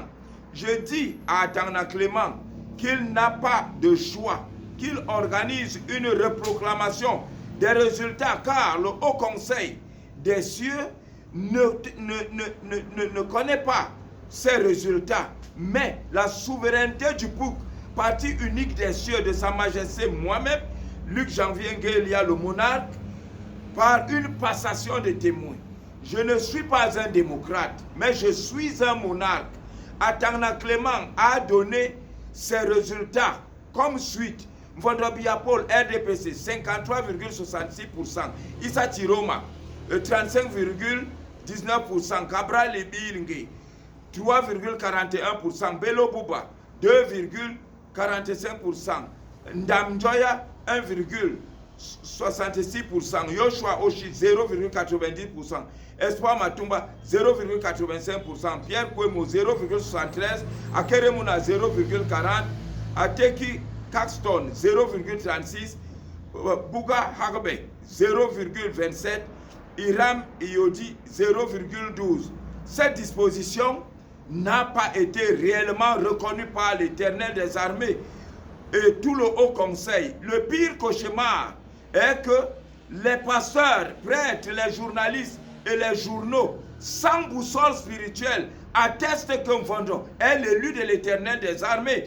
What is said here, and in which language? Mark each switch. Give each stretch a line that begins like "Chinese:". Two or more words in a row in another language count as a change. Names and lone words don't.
French: Je dis à Atangna Clément qu'il n'a pas de choix, qu'il organise une reproclamation des résultats, car le Haut Conseil des cieux ne connaît pas ces résultats, mais la souveraineté du parti unique des cieux de Sa Majesté moi-même, Luc Janvier Nguelia, le monarque, par une passation de témoins. Je ne suis pas un démocrate, mais je suis un monarque. Atangna Clément a donné ses résultats comme suite. Mvondobia Paul, RDPC, 53,66%. Issa Tiroma, 35,19%. Cabral Libilingue, 3,41%. Bello Bouba, 2,45%. Ndamjoya, 1,66%. Yoshua Oshi, 0,90%. Espoir Matumba, 0,85%. Pierre Kwemo, 0,73%. Akeremuna, 0,40%. Ateki Caxton, 0,36%. Bouga Hagbe, 0,27%. Iram Iodi, 0,12%. Cette disposition n'a pas été réellement reconnue par l'Éternel des armées et tout le Haut Conseil. Le pire cauchemar est que les pasteurs, prêtres, les journalistes et les journaux, sans boussole spirituelle, attestent que Mvondo est l'élu de l'Éternel des armées.